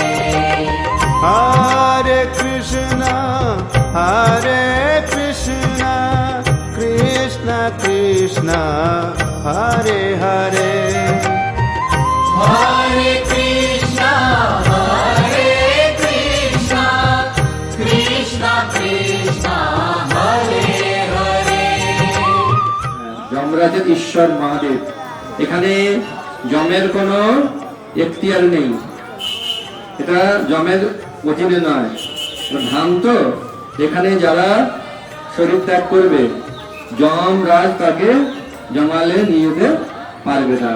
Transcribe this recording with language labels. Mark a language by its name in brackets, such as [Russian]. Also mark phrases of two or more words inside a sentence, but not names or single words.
[Sanskrit] Hare Krishna Krishna হরে হরে Hare Krishna, Krishna Krishna, Hare Hare. [Bangla] যমরাজের ঈশ্বর মহাদেব, এখানে যমের কোনো এখতিয়ার নেই, এটা যমের অধীনে নয়, ধাম তো এখানে যারা শরীর ত্যাগ করবে যমরাজ তাকে জমালে নিয়ে যেতে পারবে না।